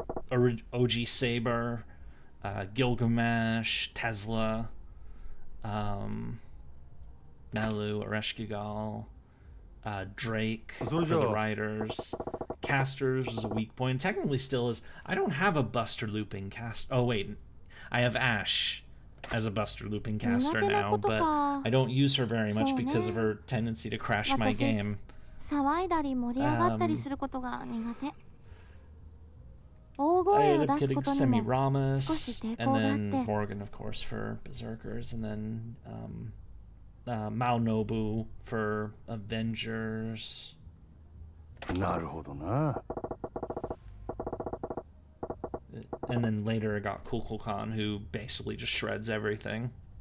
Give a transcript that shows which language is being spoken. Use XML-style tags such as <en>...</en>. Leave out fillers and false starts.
<en>OG Saber, Gilgamesh, Tesla, Melu, Ereshkigal, Drake for the Riders. Casters was a weak point. Technically still is. I don't have a Buster Looping cast. Oh, wait. I have Ash as a Buster Looping caster now, but I don't use her very much because of her tendency to crash my game.</en> <ja>騒いだり盛り上がったりすることが苦手。大声を出すことにも少し抵抗があって。</ja> <en>And then Morgan, of course, for Berserkers, and then Maonobu for Avengers.</en> <ja>なるほどな。</ja> <en>And then later I got Kukulkan, who basically just shreds everything.</en>